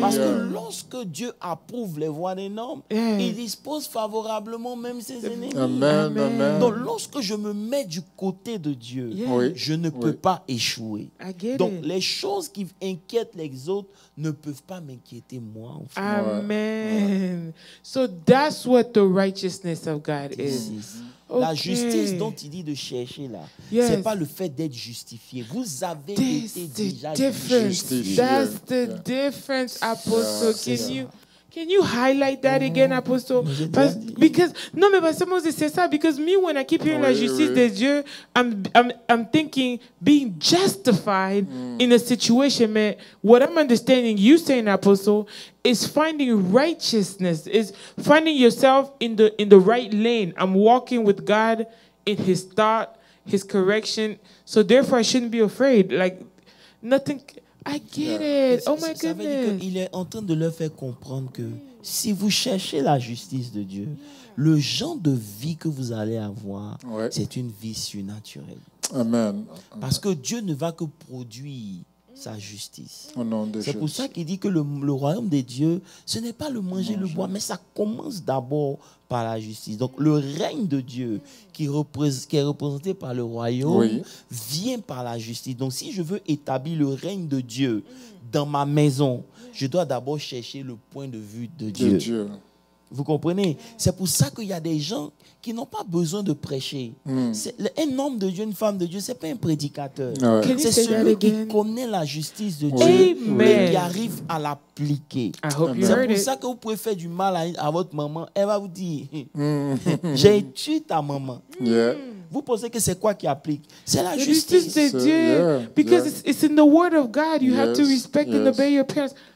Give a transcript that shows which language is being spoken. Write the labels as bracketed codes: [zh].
[fr] Parce que lorsque Dieu approuve les voies des normes, il dispose favorablement même ses ennemis. [en] Amen. Amen. [fr] Donc lorsque je me mets du côté de Dieu, je ne peux pas échouer. Donc les choses qui inquiètent les autres ne peuvent pas m'inquiéter moi. En fait. [en] Amen. So that's what the righteousness of God is. [fr] La justice dont il dit de chercher là, c'est pas le fait d'être justifié. Vous avez été déjà justifié. [en] That's the difference, Apostle. Can you highlight that again, Apostle? Because no, [fr] mais parce que c'est ça. [en] Because me, when I keep hearing [fr] la justice de Dieu, [en] I'm thinking being justified in a situation. Mais what I'm understanding you saying, Apostle, is finding righteousness. Is finding yourself in the right lane. I'm walking with God in His thought, His correction. So therefore, I shouldn't be afraid. Like nothing. I get it. Oh my [fr] ça veut dire qu'il est en train de leur faire comprendre que si vous cherchez la justice de Dieu, le genre de vie que vous allez avoir, c'est une vie surnaturelle. [en] Amen. [fr] Parce que Dieu ne va que produire sa justice. C'est pour ça qu'il dit que le royaume des dieux, ce n'est pas le manger, le boire, mais ça commence d'abord par la justice. Donc le règne de Dieu qui est représenté par le royaume vient par la justice. Donc si je veux établir le règne de Dieu dans ma maison, je dois d'abord chercher le point de vue de Dieu. Vous comprenez? C'est pour ça qu'il y a des gens qui n'ont pas besoin de prêcher. Un homme de Dieu, une femme de Dieu, ce n'est pas un prédicateur. C'est celui qui connaît la justice de Dieu et qui arrive à l'appliquer. C'est pour ça que vous pouvez faire du mal à votre maman. Elle va vous dire, j'ai tué ta maman. Vous pensez que c'est quoi qui applique? C'est la justice de Dieu. [en] Because it's in the word of God. You have to respect and obey your parents.